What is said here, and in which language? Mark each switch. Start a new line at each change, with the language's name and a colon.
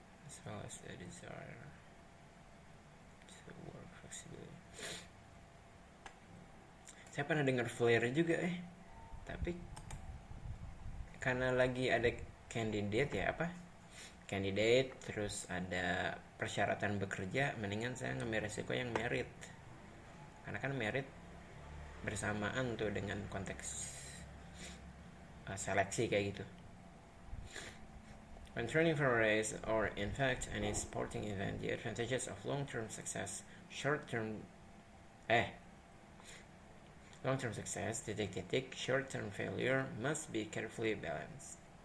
English: As well as the desire to work flexibly.
Indonesian: Saya pernah dengar flare juga tapi karena lagi ada candidate candidate terus ada persyaratan bekerja, mendingan saya ngambil resiko yang merit, karena kan merit bersamaan tuh dengan konteks seleksi kayak gitu.
English: When training for a race or in fact any sporting event, the advantages of long-term success, short-term success, short-term failure must be carefully balanced.